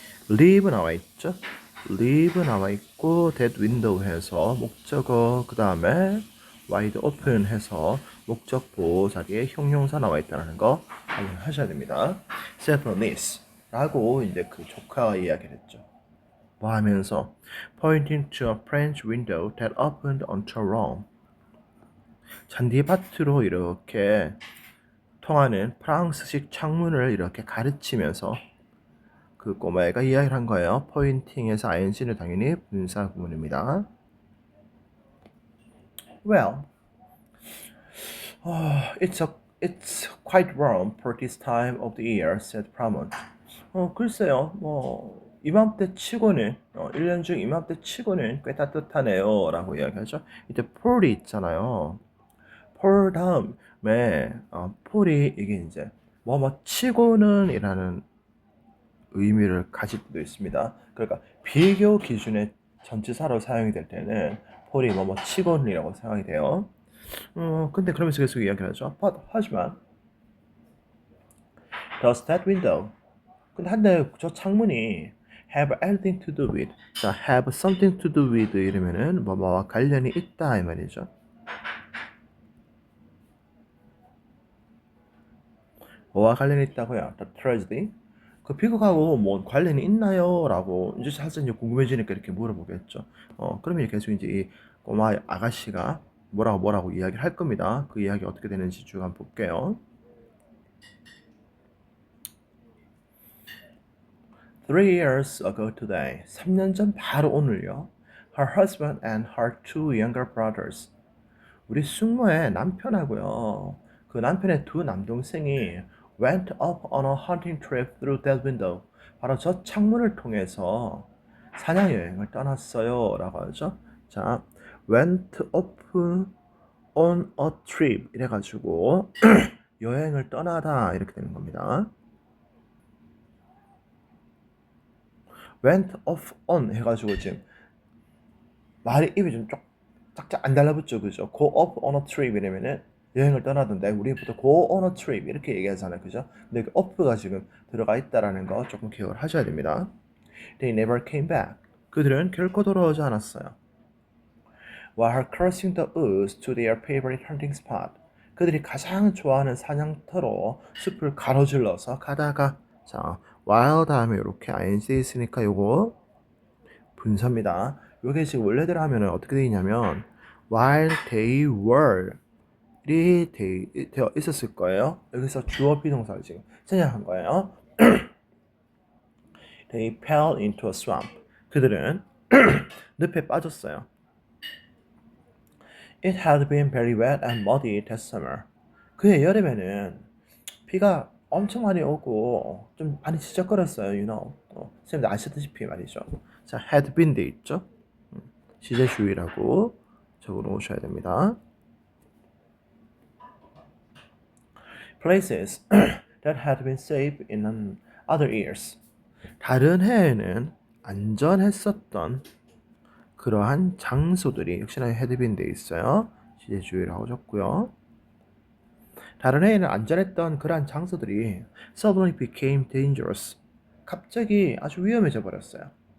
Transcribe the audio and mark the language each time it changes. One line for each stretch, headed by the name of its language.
Korean: live 나와 있죠. live 나와 있고
English: that window
Korean: 해서 목적어 그 다음에
English: wide open
Korean: 해서 목적보 자리에 형용사 나와 있다는 거 확인하셔야 됩니다. separateness 라고 이제 그 조카가 이야기를 했죠. 뭐 하면서
English: pointing to a French window that opened onto Rome.
Korean: 잔디밭으로 이렇게 통하는 프랑스식 창문을 이렇게 가르치면서 그 꼬마애가 이야기를 한 거예요. 포인팅에서 ing는 당연히 분사 구문입니다.
English: Well, it's quite warm for this time of the year, said Pramont.
Korean: 글쎄요, 뭐 이맘때 치고는 1년 중 이맘때 치고는 꽤 따뜻하네요 라고 이야기하죠. 이때 폴이 있잖아요. 폴 다음에 폴이 이게 이제 뭐뭐 치고는 이라는 의미를 가질 수도 있습니다. 그러니까 비교 기준의 전치사로 사용이 될 때는 폴이 뭐뭐 치고는이라고 사용이 돼요. 근데 그러면서 계속 이야기를 하죠. 하지만
English: does that window
Korean: 근데 저 창문이
English: have anything to do with 자 have something to do with
Korean: 이러면은 뭐뭐와 관련이 있다 이 말이죠. 뭐와 관련이 있다고요?
English: The tragedy
Korean: 그 비극하고 뭐 관련이 있나요? 라고 이제 사실 이제 궁금해지니까 이렇게 물어보겠죠. 그러면 계속 이제 이 꼬마 아가씨가 뭐라고 이야기를 할 겁니다. 그 이야기 어떻게 되는지 쭉 한번 볼게요.
English: 3 years ago today,
Korean: 3년 전 바로 오늘요.
English: Her husband and her two younger brothers.
Korean: 우리 숙모의 남편하고요. 그 남편의 두 남동생이
English: went up on a hunting trip through that window.
Korean: 바로 저 창문을 통해서 사냥 여행을 떠났어요. 라고 하죠. 자,
English: went up on a trip
Korean: 이래가지고 여행을 떠나다 이렇게 되는 겁니다.
English: went off on
Korean: 해가지고 지금 말이 입이 좀 짝짝 안 달라붙죠, 그죠?
English: go off on a trip
Korean: 이러면은 여행을 떠나던데 우리 보통
English: go on a trip
Korean: 이렇게 얘기하잖아요, 그죠? 근데 그 off가 지금 들어가 있다라는 거 조금 기억을 하셔야 됩니다.
English: They never came back.
Korean: 그들은 결코 돌아오지 않았어요.
English: While her crossing the woods to their favorite hunting spot.
Korean: 그들이 가장 좋아하는 사냥터로 숲을 가로질러서 가다가 자 while 다음에 이렇게 ing 있으니까 요거 분사입니다. 요게 지금 원래대로 하면 어떻게 되냐면
English: while they were
Korean: 이 되어 있었을 거예요. 여기서 주어 비동사를 지금 생략한 거예요.
English: They fell into a swamp.
Korean: 그들은 늪에 빠졌어요.
English: It had been very wet and muddy that summer.
Korean: 그해 여름에는 비가 엄청 많이 오고 좀 많이 지적거렸어요,
English: you know.
Korean: 선생님들 아시다시피 말이죠. 자,
English: had been
Korean: 돼 있죠. 시제주의라고 적어 놓으셔야 됩니다.
English: Places that had been safe in other years.
Korean: 다른 해에는 안전했었던 그러한 장소들이 역시나
English: had been
Korean: 돼 있어요. 시제주의라고 적고요. 다른 해에는 안전했던 그러한 장소들이
English: suddenly became dangerous.
Korean: 갑자기 아주 위험해져 버렸어요.